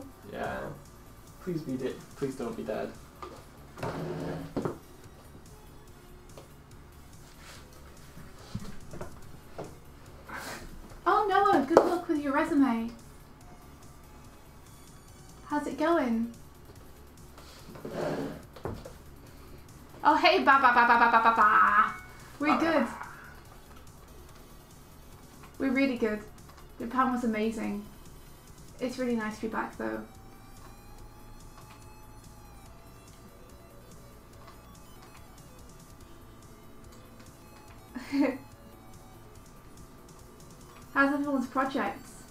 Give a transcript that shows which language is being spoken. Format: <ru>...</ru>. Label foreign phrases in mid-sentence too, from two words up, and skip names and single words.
<en>Yeah. Please don't be dead. Oh Noah, good luck with your resume. How's it going? Oh hey, ba ba ba ba ba ba ba ba. We're good. We're really good. Japan was amazing. It's really nice to be back though. How's everyone's projects?</en>